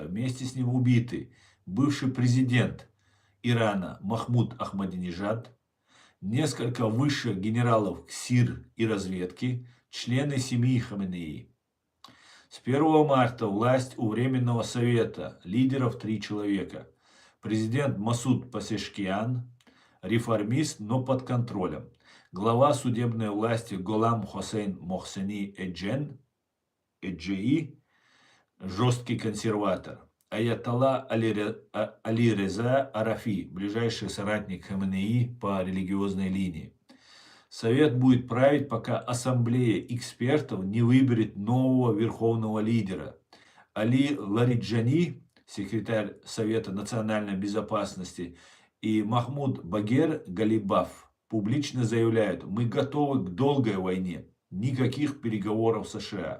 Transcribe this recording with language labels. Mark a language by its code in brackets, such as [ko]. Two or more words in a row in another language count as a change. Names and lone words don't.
[ru] Вместе с ним убиты бывший президент Ирана Махмуд Ахмадинежад, несколько высших генералов КСИР и разведки, члены семьи Хаминеи. С 1 марта власть у Временного совета, лидеров 3 человека. Президент Масуд Пасешкиан, реформист, но под контролем. Глава судебной власти Голам Хосейн Мохсени Эджеи, жесткий консерватор. Аятолла Али Реза Арафи, ближайший соратник Хаминеи по религиозной линии. Совет будет править, пока ассамблея экспертов не выберет нового верховного лидера. Али Лариджани, секретарь Совета национальной безопасности, и Махмуд Багер Галибаф публично заявляют: мы готовы к долгой войне, никаких переговоров с США.